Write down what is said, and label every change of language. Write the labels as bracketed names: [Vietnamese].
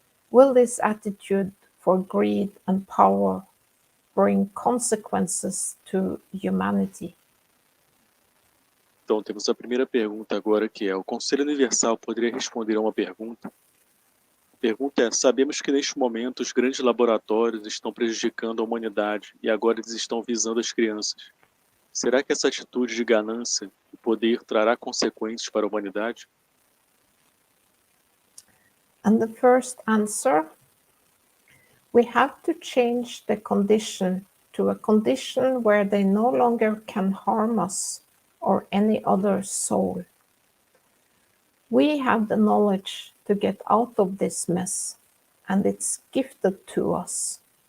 [English] Will this attitude for greed and power bring consequences to humanity? [Portuguese] Então, temos a primeira pergunta agora, que é: o Conselho Universal poderia responder a uma pergunta? A pergunta é: sabemos que neste momento os grandes laboratórios estão prejudicando a humanidade e agora eles estão visando as crianças. Será que essa atitude de ganância e poder trará consequências para a humanidade? [English] And the first answer, we have to change the condition to a condition where they no longer can harm us or any other soul. We have the knowledge to get out of this mess, and it's gifted to us.